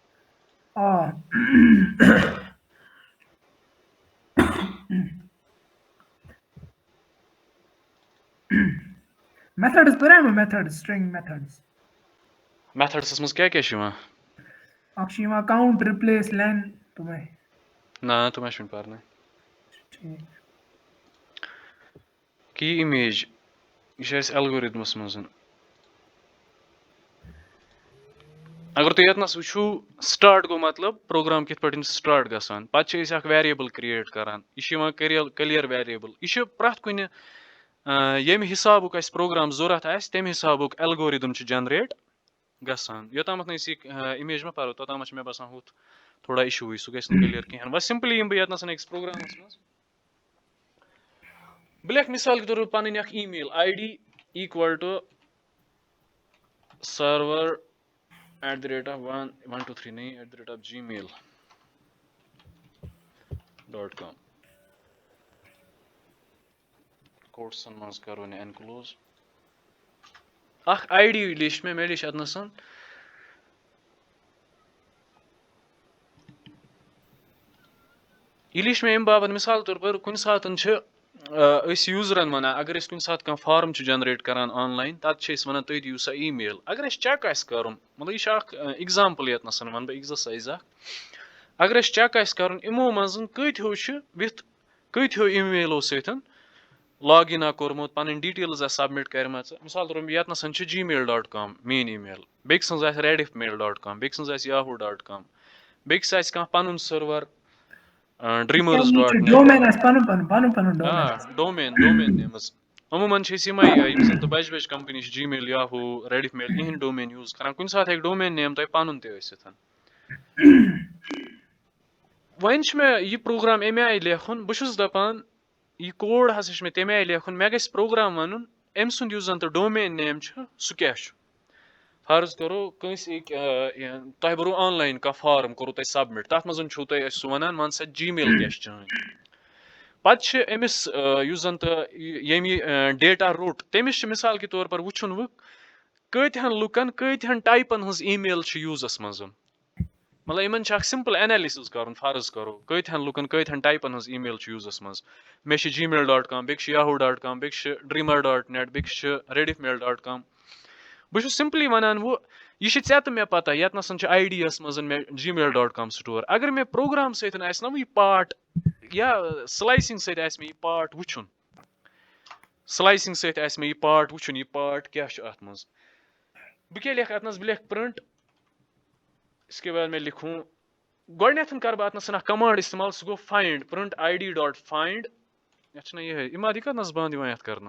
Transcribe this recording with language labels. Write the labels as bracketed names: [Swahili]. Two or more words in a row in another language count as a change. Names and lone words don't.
[English] methods [Kashmiri] پَریٛاہ مےٚ [English] methods string methods [Kashmiri] میتھڈسَس منٛز کیٛاہ کیٛاہ چھُ یِوان اکھ چھُ یِوان [English] count replace len [Kashmiri] تِمے نہ تِم چھُنہٕ پَرنٕے ٹھیٖک [English] key image [Kashmiri] یہِ چھِ اَسہِ algorithmَس منٛز اگر تُہۍ ییٚتنَس وٕچھو سٹاٹ گوٚو مطلب پروگرام کِتھ پٲٹھۍ چھِ سٹاٹ گژھان پَتہٕ چھِ أسۍ اَکھ [English] variable create [Kashmiri] کَران یہِ چھِ یِوان [English] clear variable [Kashmiri] یہِ چھِ پرٛٮ۪تھ کُنہِ ییٚمہِ حِسابُک اَسہِ پروگرام ضوٚرَتھ آسہِ تَمہِ حِسابُک ایلگورِدم چھُ جنریٹ گژھان یوٚتامَتھ نہٕ أسۍ یہِ اِمیج مہ پَرو توٚتامَتھ چھِ مےٚ باسان ہُتھ تھوڑا اِشوٗوٕے سُہ گژھِ نہٕ کٕلیر کِہیٖنۍ بَس سِمپٕلی یِمہٕ بہٕ ییٚتنَس أکِس پروگرامَس منٛز بہٕ لیکھٕ [Urdu] مِثال کے طور پر [Kashmiri] پَنٕنۍ اَکھ [English] email ID equal to server [Kashmiri] @123@gmail.com کوٹسَن منٛز کَرو نہٕ اٮ۪نکلوز اَکھ آی ڈی لیٚچھ مےٚ لیٚچھ اَتنَس یہِ لیٚچھ مےٚ اَمہِ باپَتھ مِثال طور پر کُنہِ ساتہٕ چھِ أسۍ یوٗزرَن وَنان اگر أسۍ کُنہِ ساتہٕ کانٛہہ فارم چھِ جَنریٹ کَران آنلاین تَتھ چھِ أسۍ وَنان تُہۍ دِیِو سا ای میل اگر اَسہِ چیک آسہِ کَرُن مطلب یہِ چھِ اَکھ ایٚگزامپٕل ییٚتنَس وَنہٕ بہٕ ایٚگزَرسایز اَکھ اگر اَسہِ چیک آسہِ کَرُن یِمو منٛز کۭتیو ای میلو سۭتۍ [English] log in [Kashmiri] آ کوٚرمُت پَنٕنۍ ڈِٹیلٕز آسہِ سَبمِٹ کَرِمَژٕ مِثال طور ییٚتنَس چھِ gmail.com میٲنۍ ای میل بیٚکہِ سٕنٛز آسہِ rediffmail.com بیٚکہِ سٕنٛز آسہِ yahoo.com بیٚکِس آسہِ کانٛہہ پَنُن سٔروَر dreamers.net [English] domain names [Kashmiri] عموٗماً چھِ أسۍ یِمے یِم زَن تہٕ بَجہِ بَجہِ کَمپٔنی چھِ gmail yahoo rediffmail یِہِنٛدۍ [English] domain use [Kashmiri] کَران کُنہِ ساتہٕ ہیٚکہِ [English] domain name [Kashmiri] تۄہہِ پَنُن تہِ ٲسِتھ وۄنۍ چھُ مےٚ یہِ پروگرام اَمہِ آیہِ لیکھُن بہٕ چھُس دَپان یہِ کوڈ ہسا چھُ مےٚ تَمہِ آیہِ لیکھُن مےٚ گژھِ پروگرام وَنُن أمۍ سُنٛد یُس زَن تہٕ [English] domain name [Kashmiri] چھُ سُہ کیاہ چھُ فرض کَرو کٲنٛسہِ تۄہہِ بوٚرو آنلاین کانٛہہ فارم کوٚروٕ تۄہہِ سَبمِٹ تَتھ منٛز چھُو تۄہہِ اَسہِ سُہ وَنان وَن سا جی میل کیاہ چھِ چٲنۍ پَتہٕ چھِ أمِس یُس زَن تہٕ ییٚمہِ یہِ ڈیٹا روٚٹ تٔمِس چھِ [Urdu] مِثال کے طور پر [Kashmiri] وٕچھُن وۄنۍ کۭتہن لُکَن کۭتہن ٹایپَن ہٕنٛز ای میل چھِ یوٗزَس منٛز مطلب یِمن چھِ اکھ [English] simple analysis [Kashmiri] کَرُن فرض کَرو کۭتہن لُکَن کۭتہن ٹایپَن ہٕنٛز ای میل چھِ یوٗزَس منٛز مےٚ چھِ gmail.com بیٚکہِ چھِ yahoo.com بیٚکہِ چھِ dreamer.net بیٚکہِ چھِ rediffmail.com بہٕ چھُس سِمپٕلی وَنان وۄنۍ یہِ چھِ ژےٚ تہٕ مےٚ پَتہ ییٚتنَس چھِ آی ڈی یَس منٛز مےٚ gmail.com سٹور اگر مےٚ پروگرام سۭتۍ آسہِ نا وۄنۍ یہِ پاٹ یا سلایسِنٛگ سۭتۍ آسہِ مےٚ یہِ پاٹ وٕچھُن یہِ پاٹ کیاہ چھُ اَتھ منٛز بہٕ کیاہ لیکھٕ اَتنَس بہٕ لیکھٕ پرنٹ [Urdu] اِسکے بعد [Kashmiri] مےٚ لیکھوں گۄڈٕنیٚتھ کَرٕ بہٕ اَتنَس اَکھ کَمانٛڈ اِستعمال سُہ گوٚو [English] find print ID dot find [Kashmiri] یَتھ چھُنہ یِہے یہِ کَتنَس بنٛد یِوان یَتھ کَرنہٕ